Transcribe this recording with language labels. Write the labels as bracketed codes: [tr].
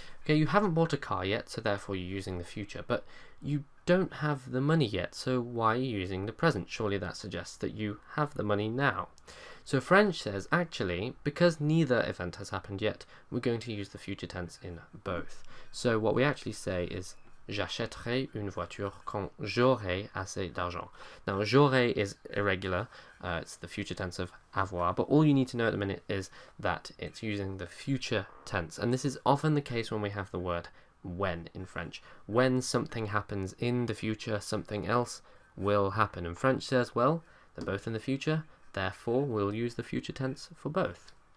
[en] Okay, you haven't bought a car yet, so therefore you're using the future, but you don't have the money yet, so why are you using the present? Surely that suggests that you have the money now. So French says, actually, because neither event has happened yet, we're going to use the future tense in both. So what we actually say is, [fr] j'achèterai une voiture quand j'aurai assez d'argent. [en] Now, j'aurai is irregular. It's the future tense of avoir, but all you need to know at the minute is that it's using the future tense. And this is often the case when we have the word when in French. When something happens in the future, something else will happen. And French says, well, they're both in the future, therefore we'll use the future tense for both.